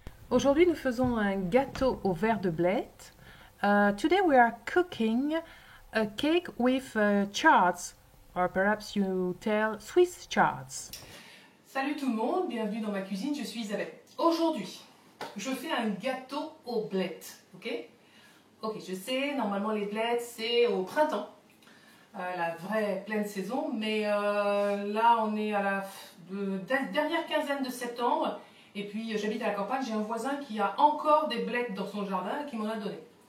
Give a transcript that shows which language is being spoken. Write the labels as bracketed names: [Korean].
[French] Aujourd'hui, nous faisons un gâteau au verre de blette. [English] Today we are cooking a cake with charts, or perhaps you tell Swiss charts. [French] Salut tout le monde, bienvenue dans ma cuisine, je suis Isabelle. Aujourd'hui, je fais un gâteau aux blettes, ok? Ok, je sais, normalement les blettes c'est au printemps, la vraie pleine saison, mais là on est à la dernière quinzaine de septembre, et puis j'habite à la campagne, j'ai un voisin qui a encore des blettes dans son jardin et qui m'en a donné.